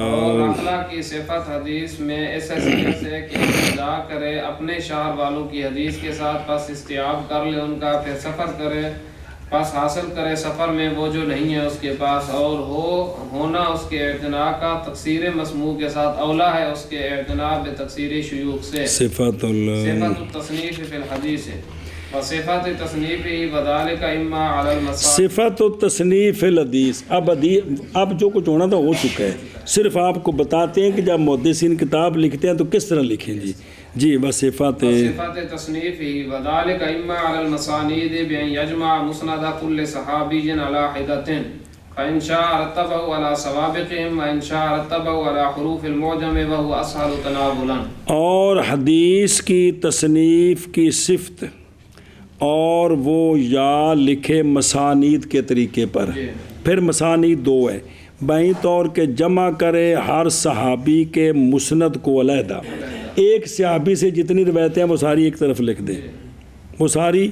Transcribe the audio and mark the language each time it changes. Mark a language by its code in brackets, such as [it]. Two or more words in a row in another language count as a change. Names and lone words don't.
[ur] اور اخلاق کی صفت حدیث میں اس حیثیت سے کہ ابتدا کرے اپنے شہر والوں کی حدیث کے ساتھ, پس استیاب کر لے ان کا, پھر سفر کرے, پس حاصل کرے سفر میں وہ جو نہیں ہے اس کے پاس, اور ہونا اس کے اعتناء کا تکثیر مسموع کے ساتھ اولا ہے اس کے اعتناء بے تکثیر شیوخ سے. [ar] صفت التصنیف فی الحدیث وصفت تصنیف وذالک اما علی المصادر. صفت التصنیف فی الحدیث. [ur] اب جو کچھ ہونا تھا ہو چکا ہے, صرف آپ کو بتاتے ہیں کہ جب محدثین کتاب لکھتے ہیں تو کس طرح لکھیں جی. [ar] جی وصفت تصنیف وذالک اما علی المصانید بان یجمع مسند کل صحابی علی حدۃ فإن شاء رتبه على سوابقهم وإن شاء رتبه على حروف المعجم وهو أسهل تناولا. [ur] اور حدیث کی تصنیف کی صفت, اور وہ یا لکھے مسانید کے طریقے پر. پھر مسانید دو ہے, بائیں طور کے جمع کرے ہر صحابی کے مسند کو علیحدہ. ایک صحابی سے جتنی روایتیں ہیں وہ ساری ایک طرف لکھ دے, وہ ساری